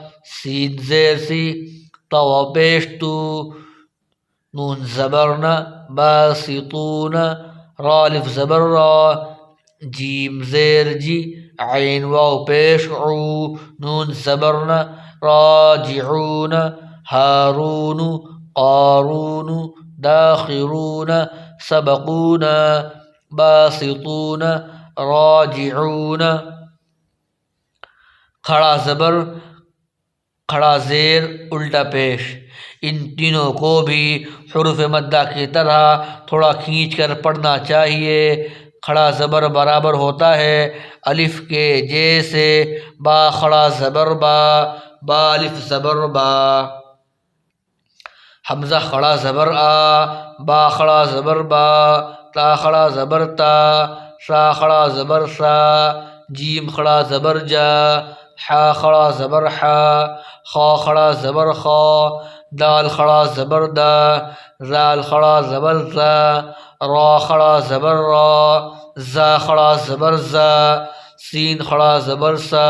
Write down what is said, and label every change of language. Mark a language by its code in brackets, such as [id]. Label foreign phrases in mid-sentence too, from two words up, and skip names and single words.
[ur] سین زیر سی، تا واو پیش تو، نون زبر ن باسطون را الف زبر را جیم زیر جی عین واو پیش عو نون زبر ن راجعون هارون قارون [ar] داخرون سبقون باسطون راجعون [ur] کھڑا زبر کھڑا زیر الٹا پیش ان تینوں کو بھی حروف مدہ کی طرح تھوڑا کھینچ کر پڑھنا چاہیے۔ کھڑا زبر برابر ہوتا ہے الف کے جیسے با کھڑا زبر با با الف زبر با حمزہ کھڑا زبر آ با کھڑا زبر با تا کھڑا زبر تا سا کھڑا زبر سا جیم کھڑا زبر جا حا کھڑا زبر حا خا کھڑا زبر خا دال کھڑا زبر دا زال کھڑا زبر زا را کھڑا زبر را زا کھڑا زبر زا سین کھڑا زبر سا